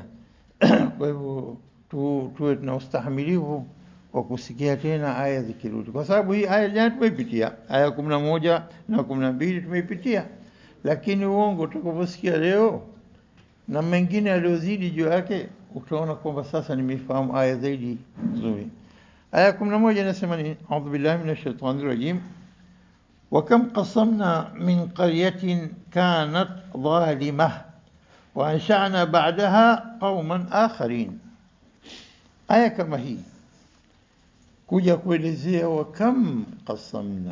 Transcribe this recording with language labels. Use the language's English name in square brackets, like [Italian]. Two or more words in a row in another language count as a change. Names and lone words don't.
[Swahili] Kwa hivyo tuwe tuna ustahimilivu wa kusikia tena aya zikirudi, kwa sababu hii aya jana tumeipitia, aya 11 na 12 tumeipitia, lakini uongo utakaposikia leo na mengine yaliyozidi juu yake, utaona kwamba sasa nimefahamu aya zaidi nzuri. Aya 11 inasema ni [Arabic] أعوذ بالله من الشيطان الرجيم, وكم قصمنا من قرية كانت ظالمة وأنشأنا بعدها قوما آخرين. [Swahili] Aya kama hii kuja kuelezea [Arabic] وكم قصمنا.